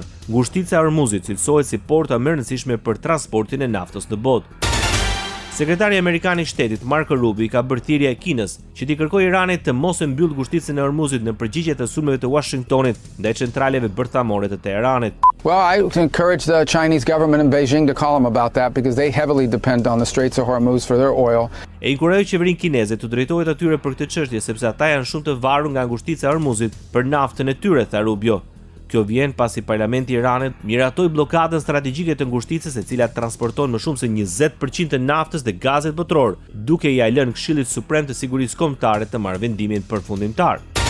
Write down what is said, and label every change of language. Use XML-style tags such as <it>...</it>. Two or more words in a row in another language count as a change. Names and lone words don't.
<sq>Ngushtica e Hormuzit cilësohet si porta më e rëndësishme për transportin e naftës në botë. Sekretari amerikan i shtetit Marco Rubio ka bërë thirrje Kinës që t'i kërkojë Iranit të mos e mbyllë ngushticën e Hormuzit në përgjigje të sulmeve të Washingtonit ndaj centraleve bërthamore të Teheranit.</sq> <en>Well, I encourage the Chinese government in Beijing to call them about that because they heavily depend on the Straits of Hormuz for their oil.</en> <sq>E inkurajoj qeverinë kineze të drejtohet atyre për këtë çështje sepse ata janë shumë të varur nga ngushtica e Hormuzit për naftën e tyre, tha Rubio. Kjo vjen pasi parlamenti i Iranit miratoi bllokadën strategjike të ngushticës, e cila transporton më shumë se 20% të naftës dhe gazit botror, duke ia lënë Këshillit Suprem të Sigurisë Kombëtare të marrë vendimin përfundimtar.</sq>